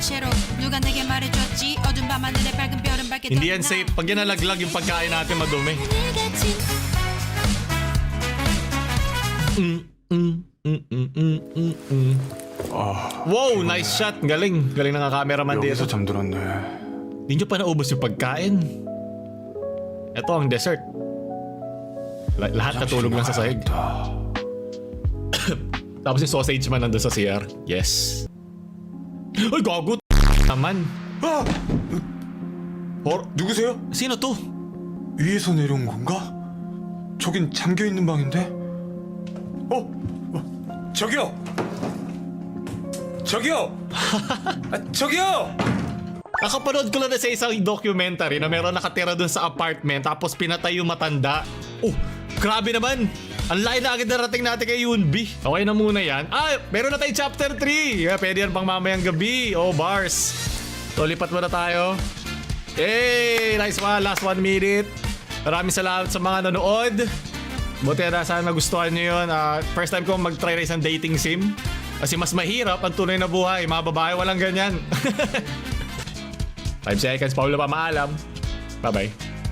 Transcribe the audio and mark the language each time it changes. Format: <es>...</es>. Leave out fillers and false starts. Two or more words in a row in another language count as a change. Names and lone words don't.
<tl>Hindi yan safe. Pag yan nalaglag yung pagkain natin madumi.</tl> <en>Wow, nice shot. Galing.</en> <tl>Galing ng cameraman dito.</tl> <ko>여기서 잠들었네.</ko> <tl>Hindi nyo pa naubos yung pagkain. Ito ang dessert. Lahat natulog lang sa sahig. Tapos yung sausage man nandun sa CR. Yes. Ay, gago naman.</tl> <ko>누구세요?</ko> <tl>Sino to?</tl> <ko>위에서 내려온 건가? 저긴 잠겨 있는 방인데. 저기요. 저기요.</ko> <tl>Nakapanood ko lang na sa isang documentary na meron nakatira dun sa apartment tapos pinatay yung matanda. Oh, grabe naman. Ang layo na agad narating natin kay Yunbi. Okay na muna yan. Meron na tayong chapter 3. Yeah, pwede yan pang mamayang gabi. Oh, bars. So, lipat muna tayo.</tl> <en>Hey, nice one. Last 1 minute.</en> <tl>Maraming salamat sa mga nanood. Buti na sana nagustuhan nyo yun. First time ko mag-try na isang dating sim. Kasi mas mahirap ang tunay na buhay. Mga babae walang ganyan. 5 seconds, Paulo pa maalam. Bye-bye.</tl>